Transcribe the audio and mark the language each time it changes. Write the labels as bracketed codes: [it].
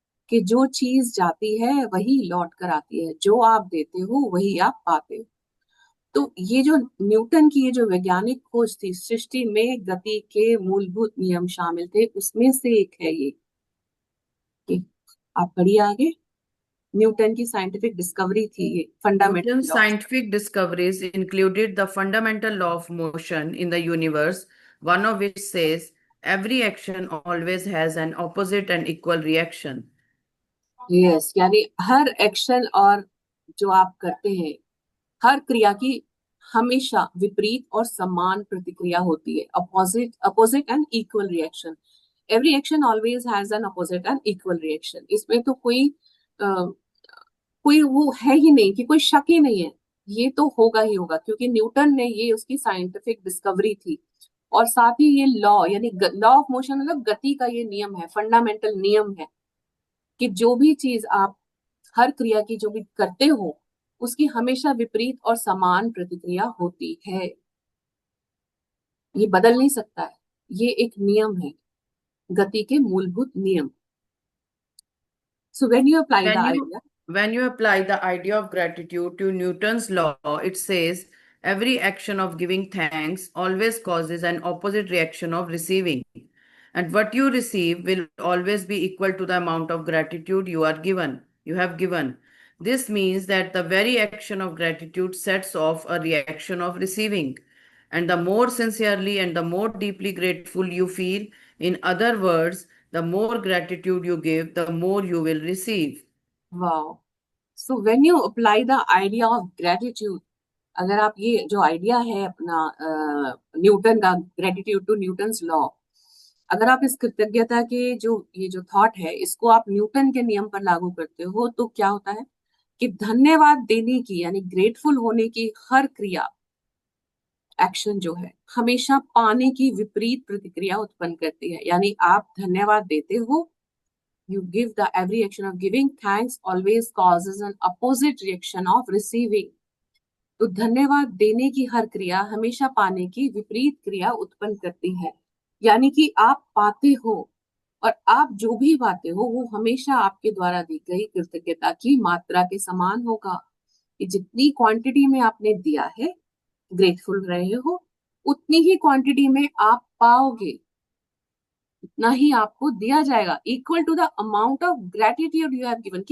[hi] कि जो चीज जाती है वही लौट कर आती है, जो आप देते हो वही आप पाते हो। तो ये जो न्यूटन की ये जो वैज्ञानिक खोज थी, सृष्टि में गति के मूलभूत नियम शामिल थे, उसमें से एक है ये। कि आप पढ़िए आगे। न्यूटन की साइंटिफिक डिस्कवरी थी ये, fundamental [en] Newton's [hi] law. [en] scientific discoveries included the fundamental law of motion in the universe, one of which says every action always has an opposite and equal reaction. [hi] Yes, यानी हर action और जो आप करते हैं, हर क्रिया की हमेशा विपरीत और समान प्रतिक्रिया होती है। [en] Opposite opposite and equal reaction. Every action always has an opposite and equal reaction. [hi] इसमें तो कोई वो है ही नहीं, कि कोई शक ही नहीं है, ये तो होगा ही होगा, क्योंकि न्यूटन ने ये उसकी साइंटिफिक डिस्कवरी थी। और साथ ही ये लॉ, यानी लॉ ऑफ मोशन मतलब गति का ये नियम है, फंडामेंटल नियम है, कि जो भी चीज आप, हर क्रिया की जो भी करते हो, उसकी हमेशा विपरीत और समान प्रतिक्रिया होती है। ये बदल नहीं सकता है, ये एक नियम है, गति के मूलभूत नियम। [en] So when you apply the When you idea, when you apply the idea of gratitude to Newton's law, it says every action of giving thanks always causes an opposite reaction of receiving. And what you receive will always be equal to the amount of gratitude you have given. This means that the very action of gratitude sets off a reaction of receiving. And the more sincerely and the more deeply grateful you feel, in other words, the more gratitude you give, the more you will receive. Wow. So when you apply the idea of gratitude, [hi] अगर आप ये जो idea है अपना Newton का, [en] gratitude to Newton's law, [hi] अगर आप इस कृतज्ञता के जो ये जो थॉट है, इसको आप न्यूटन के नियम पर लागू करते हो, तो क्या होता है कि धन्यवाद देने की, यानी ग्रेटफुल होने की हर क्रिया, एक्शन जो है, हमेशा पाने की विपरीत प्रतिक्रिया उत्पन्न करती है। यानी आप धन्यवाद देते हो, [en] you give the every action of giving thanks always causes an opposite reaction of receiving। [hi] तो धन्यवाद देने की हर क्रिया हमेशा पाने की विपरीत क्रिया उत्पन्न करती है। यानी कि आप पाते हो, और आप जो भी पाते हो वो हमेशा आपके द्वारा दी गई कृतज्ञता की मात्रा के समान होगा। कि जितनी क्वांटिटी में आपने दिया है, ग्रेटफुल रहे हो, उतनी ही क्वांटिटी में आप पाओगे, उतना ही आपको दिया जाएगा, [en] Equal to the amount of gratitude you have given.